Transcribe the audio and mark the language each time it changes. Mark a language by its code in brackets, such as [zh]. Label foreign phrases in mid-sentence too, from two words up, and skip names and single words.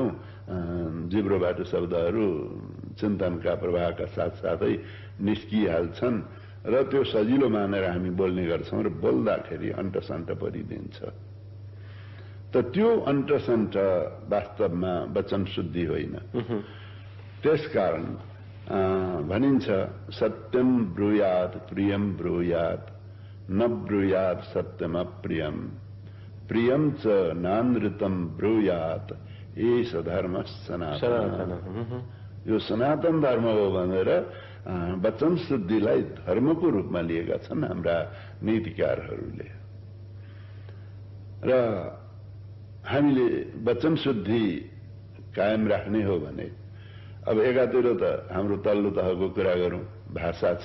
[ne] जिब्रोबाट शब्दहरू चिन्तनका प्रवाहका साथसाथै निस्किहाल्छन् र त्यो सजिलो मानेर हामी बोल्ने गर्छौं र बोल्दाखेरि अन्तसन्ट परिदिन्छ। त त्यो अन्तसन्ट वास्तवमा वचन शुद्धि होइन। त्यसकारण भनिन्छ [sa] सत्यम ब्रूयात् प्रियम ब्रूयात् न ब्रूयात् सत्यम अप्रियम प्रियम च नानृतम ब्रूयात् एष धर्म सनातन। [ne] यो सनातन धर्म हो भनेर वचन शुद्धिलाई धर्मको रूपमा लिएका छन् हाम्रा नीतिकारहरूले। र हामीले वचन शुद्धि कायम राख्ने हो भने अब एकातिर त हाम्रो तल्लो तहको कुरा गरौं, भाषा छ।